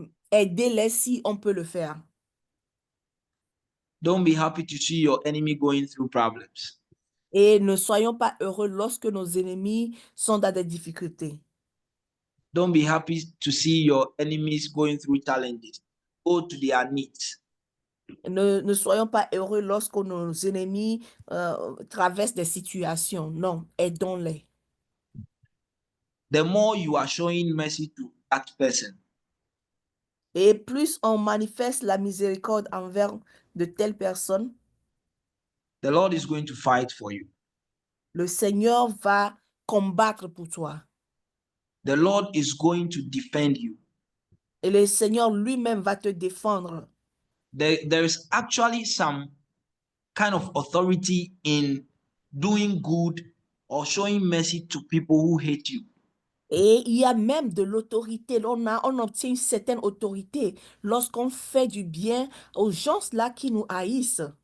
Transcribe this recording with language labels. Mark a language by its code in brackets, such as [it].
[fr] Aidez-les si on peut le faire. [en] Don't be happy to see your enemy going through problems. [fr] Et ne soyons pas heureux lorsque nos ennemis sont dans des difficultés. [en] Don't be happy to see your enemies going through challenges. Go to their needs. [fr] Ne soyons pas heureux lorsque nos ennemis traversent des situations. Non, aidons-les. [en] The more you are showing mercy to that person, [fr] Et plus on manifeste la miséricorde envers de telles personnes, [en] the Lord is going to fight for you. [fr] le Seigneur va combattre pour toi. [en] The Lord is going to defend you. [fr] Et le Seigneur lui-même va te défendre. [en] There is actually some kind of authority in doing good or showing mercy to people who hate you. [fr] Et il y a même de l'autorité. On obtient une certaine autorité lorsqu'on fait du bien aux gens là qui nous haïssent.